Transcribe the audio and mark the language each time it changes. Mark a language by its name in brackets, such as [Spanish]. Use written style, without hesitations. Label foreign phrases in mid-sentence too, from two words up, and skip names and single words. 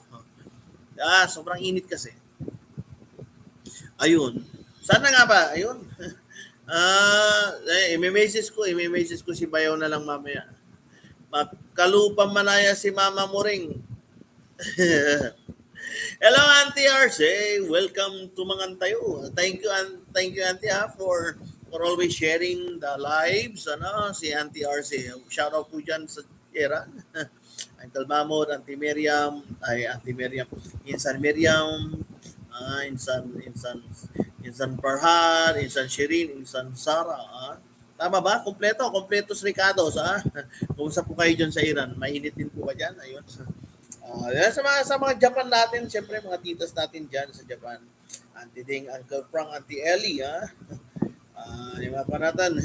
[Filipino] Sobrang init kasi. Ayun. Sana nga ba? Ayun. I-message ko si Bayaw na lang mamaya. Magkalupang manaya si Mama Muring. [English] Hello, Auntie Arce. Welcome to Mangantayo. Thank you, Auntie, for always sharing the lives. [Filipino] Si Auntie Arce. Shout out po dyan sa Iran. Uncle Mamod, Auntie Miriam, Insan Miriam, Insan Farhan, Insan Shirin, Insan Sara. Tama ba? Kompletos Ricardos. Kumusta po kayo dyan sa Iran? Mainit din po ba dyan? Ayun. Sa mga Japan natin, siyempre mga titas natin dyan sa Japan. Auntie Ding, Uncle Frank, Auntie Ellie. Yung mga panatan.